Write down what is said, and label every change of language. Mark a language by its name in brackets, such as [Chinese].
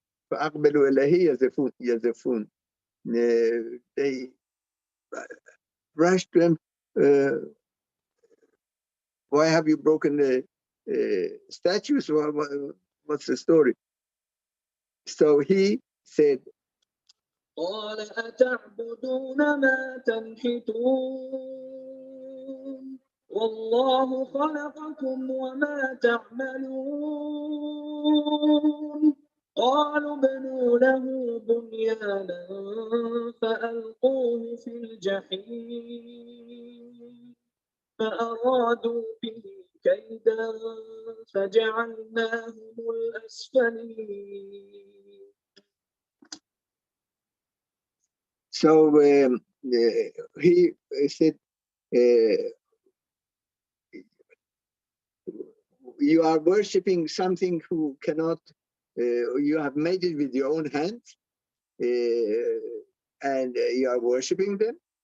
[Arabic] فأقبلوا إليه يزفون. [English] They rushed to him. Why have you broken the statues? What's the story? So he said, [Arabic] قال أتعبدون ما تنحتون والله خلقكم وما تعملون قالوا ابنوا له بنيانا فألقوه في الجحيم فأرادوا به كيدا فجعلناهم الأسفلين. [English] So he said, you are worshipping something who cannot, you have made it with your own hands, and you are worshipping them.